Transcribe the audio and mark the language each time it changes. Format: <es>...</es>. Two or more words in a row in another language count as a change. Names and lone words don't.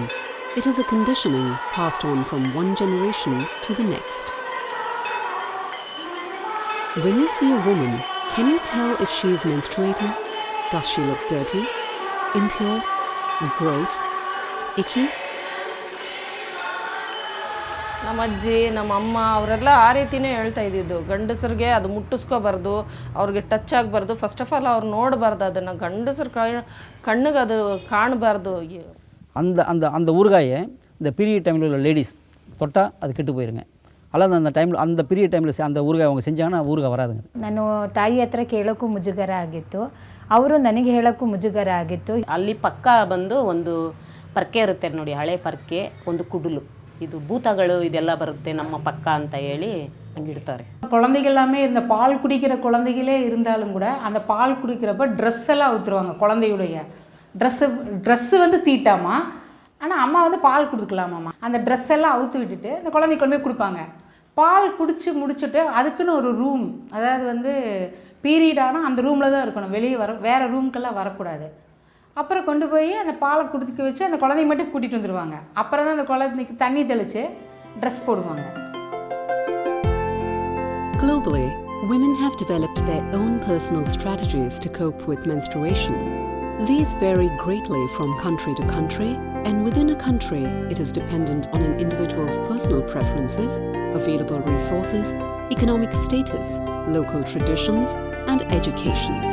<en>It is a conditioning passed on from one generation to the next. When you see a woman, can you tell if she is menstruating? Does she look dirty, impure, gross, icky?</en> <kn>ನಮ್ಮ ಅಜ್ಜಿ ನಮ್ಮ ಅಮ್ಮ ಅವರೆಲ್ಲ ಆ ರೀತಿಯೇ ಹೇಳ್ತಾ ಇದ್ದಿದ್ದು, ಗಂಡಸರಿಗೆ ಅದು ಮುಟ್ಟಿಸ್ಕೋಬಾರ್ದು, ಅವ್ರಿಗೆ ಟಚ್ ಆಗಬಾರ್ದು,</kn> <en>first of all</en> <kn>ಅವ್ರು ನೋಡಬಾರ್ದು, ಅದನ್ನು ಗಂಡಸರು</kn> <ta>கண்ணுக்கு அது</ta> <kn>காணಬಾರ್ದು.</kn> <ta>அந்த அந்த அந்த ஊறுகாயை இந்த</ta> <en>period time</en> <ta>உள்ள லேடிஸ் தொட்டால் அது கெட்டு போயிருங்க. ಅಲ್ಲ அந்த டைமில் அந்த</ta> <en>period time</en> <ta>அந்த ஊறுகாய் அவங்க செஞ்சாங்கன்னா ஊறுகாய் ವರಾದುங்க.</ta> <kn>ನಾನು ತಾಯಿ ಹತ್ರ ಕೇಳೋಕ್ಕೂ ಮುಜುಗರ ಆಗಿತ್ತು, ಅವರು ನನಗೆ ಹೇಳೋಕ್ಕೂ ಮುಜುಗರ ಆಗಿತ್ತು. ಅಲ್ಲಿ ಪಕ್ಕ ಬಂದು ಒಂದು ಪರ್ಕೆ ಇರುತ್ತೆ ನೋಡಿ, ಹಳೆ ಪರ್ಕೆ, ಒಂದು ಕುಡುಲು, ಇದು ಭೂತಗಳು ಇದೆಲ್ಲ ಬರುತ್ತೆ ನಮ್ಮ ಪಕ್ಕ ಅಂತ ಹೇಳಿ அங்கிடுத்தாரு.</kn> <ta>குழந்தைகள் எல்லாமே இந்த பால் குடிக்கிற குழந்தைகளே இருந்தாலும் கூட அந்த பால் குடிக்கிறப்ப ட்ரெஸ் எல்லாம் அவுத்துருவாங்க. குழந்தையுடைய ட்ரெஸ்ஸு வந்து தீட்டாமா, ஆனால் அம்மா வந்து பால் கொடுக்கலாமாம்மா. அந்த ட்ரெஸ் எல்லாம் அவுத்து விட்டுட்டு அந்த குழந்தைக்கு கொண்டு போய் கொடுப்பாங்க. பால் குடித்து முடிச்சுட்டு அதுக்குன்னு ஒரு ரூம், அதாவது வந்து பீரியடானால் அந்த ரூமில் தான் இருக்கணும், வெளியே வேறு ரூம்க்கெல்லாம் வரக்கூடாது. அப்புறம் கொண்டு போய் அந்த பாலை குடிக்க வச்சு அந்த குழந்தைய மட்டும் கூட்டிகிட்டு வந்துடுவாங்க. அப்புறம் தான் அந்த குழந்தைக்கு தண்ணி தெளித்து ட்ரெஸ் போடுவாங்க.</ta> <en>Globally, women have developed their own personal strategies to cope with menstruation. These vary greatly from country to country, and within a country, it is dependent on an individual's personal preferences, available resources, economic status, local traditions, and education.</en>